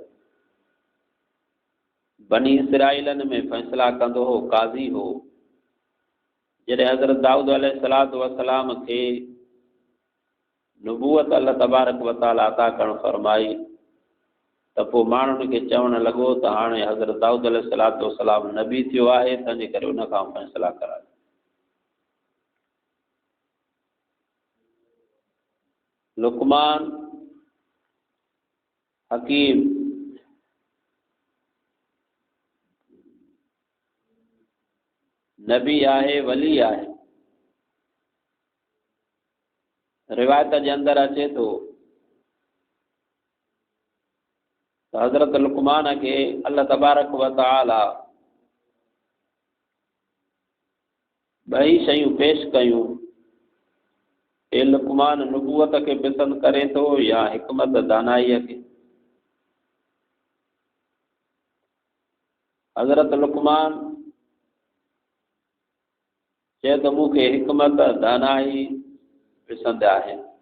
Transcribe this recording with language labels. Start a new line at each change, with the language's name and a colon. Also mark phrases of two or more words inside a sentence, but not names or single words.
Sindhi: बनी इसराइलन में फैसला कंदो हो, काज़ी हो। जॾहिं हज़रत दाऊद
Arabic: عليه الصلاة والسلام
Sindhi: खे नबूवत
Arabic: الله تبارك وتعالى
Sindhi: अता करण फरमाई त पोइ माण्हुनि खे चवणु लॻो त हाणे हज़रत दाऊद
Arabic: عليه الصلاة والسلام
Sindhi: नबी थियो आहे, तंहिंजे करे उन खां फैसला करायो। लुक़मान हकीम नबी आहे, वली आहे। रिवायत जे अंदर अचे थो त हज़रत लुक़मान खे
Arabic: الله تبارك وتعالى
Sindhi: ॿई शयूं पेश कयूं। ए लुक़मान नबूवत खे पसंदि करे थो या हिकमत दानाईअ खे। हज़रत लुक़मान चए त मूंखे हिकमत दानाई पसंदि आहे।